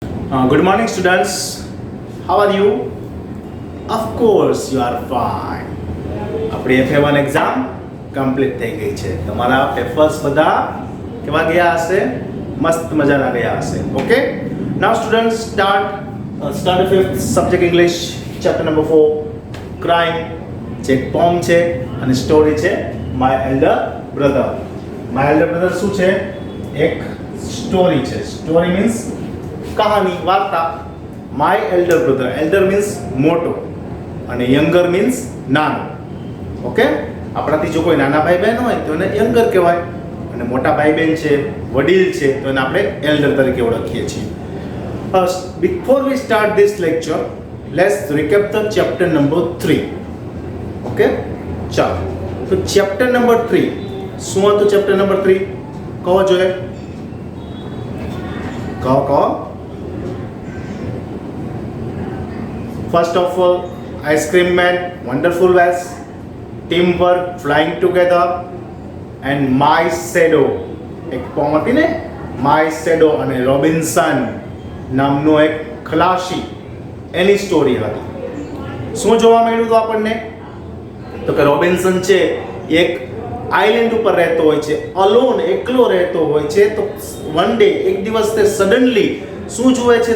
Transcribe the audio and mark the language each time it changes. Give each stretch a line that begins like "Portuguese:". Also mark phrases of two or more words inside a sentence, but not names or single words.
English: Good morning, students. How are you? Of course, you are fine.
Gujarati: આપણી FA1
English: exam complete
Gujarati: થઈ ગઈ છે. તમારા પેપર્સ બધા કેવા ગયા હશે? મસ્ત મજાના ગયા હશે. ઓકે.
English: Now students start fifth subject English chapter number 4 crime
Gujarati: જે પોમ છે અને સ્ટોરી છે
English: My Elder Brother.
Gujarati: My Elder Brother શું છે? એક સ્ટોરી છે.
English: story means
Gujarati: કહાની, વાર્તા.
English: My elder brother, elder means મોટો અને younger means નાનો.
Gujarati: ઓકે, આપણાથી જો કોઈ નાના ભાઈ બહેન હોય તો એને યંગર કહેવાય અને મોટા ભાઈ બહેન છે, વડીલ છે તો એને આપણે એલ્ડર તરીકે ઓળખીએ છીએ.
English: Before we start this lecture, let's recap the chapter number 3.
Gujarati: ઓકે, ચાલો. તો
English: chapter number 3
Gujarati: શું હતું?
English: chapter number 3
Gujarati: કહો જોઈએ, કહો.
English: First of all, ice cream man, wonderful ways, teamwork, flying together, and my shadow.
Gujarati: એક પોમ હતી ને,
English: my shadow
Gujarati: અને રોબિન્સન નામનો એક ખલાસી, એની સ્ટોરી હતી. શું જોવા મળ્યું હતું આપણને? તો કે રોબિન્સન છે એક આઇલેન્ડ ઉપર રહેતો હોય છે, અલોન, એકલો રહેતો હોય છે. તો
English: one day,
Gujarati: એક દિવસ તે સડનલી શું જુએ છે?